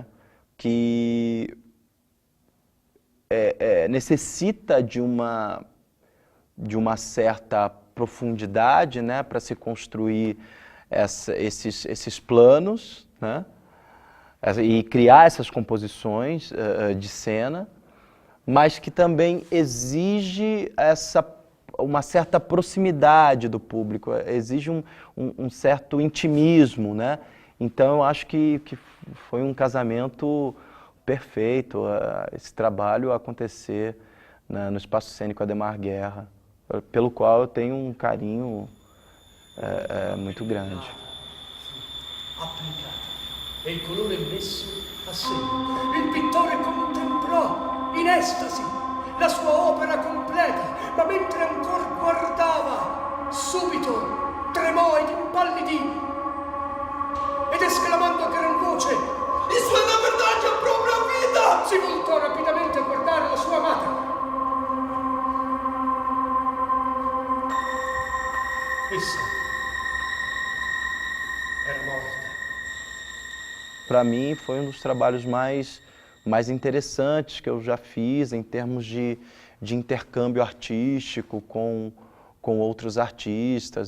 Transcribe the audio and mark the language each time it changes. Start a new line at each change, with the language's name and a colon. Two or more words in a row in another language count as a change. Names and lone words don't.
Portuguese: Que necessita de uma certa profundidade, né, para se construir esses planos, né, e criar essas composições de cena, mas que também exige uma certa proximidade do público, exige um certo intimismo, né? Então eu acho que foi um casamento perfeito esse trabalho acontecer no Espaço Cênico Adhemar Guerra, pelo qual eu tenho um carinho muito grande.
Italian: Applicato e il colore messo a segno. Il pittore contemplò in estasi la sua opera completa, ma mentre ancor guardava, subito tremò ed impallidì ed esclamando a gran voce:
Portuguese: Isso é na verdade a própria vida!
Italian: Si voltò rapidamente a guardare la sua amata.
Portuguese: Essa era morta. Para mim foi um dos trabalhos mais interessantes que eu já fiz em termos de intercâmbio artístico com outros artistas.